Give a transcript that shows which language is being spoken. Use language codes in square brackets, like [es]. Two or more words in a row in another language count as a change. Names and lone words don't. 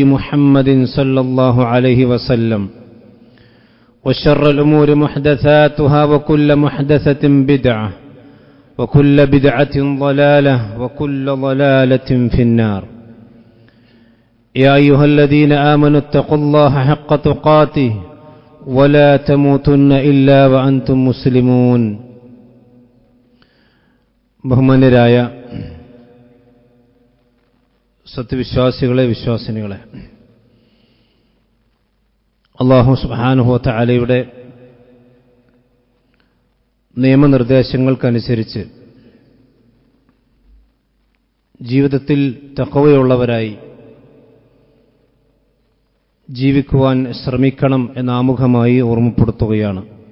[ar] محمد صلى الله عليه وسلم وشر الأمور محدثاتها وكل محدثة بدعة وكل بدعة ضلالة وكل ضلالة في النار يا أيها الذين آمنوا اتقوا الله حق تقاته ولا تموتن إلا وأنتم مسلمون [ml] ബഹുമാന്യരായ സത്യവിശ്വാസികളെ, വിശ്വാസിനികളെ, [ar] الله سبحانه وتعالى [ml] നിയമനിർദ്ദേശങ്ങൾക്കനുസരിച്ച് ജീവിതത്തിൽ തഖ്വയുള്ളവരായി ജീവിക്കുവാൻ ശ്രമിക്കണം എന്ന ആമുഖമായി ഓർമ്മപ്പെടുത്തുകയാണ്.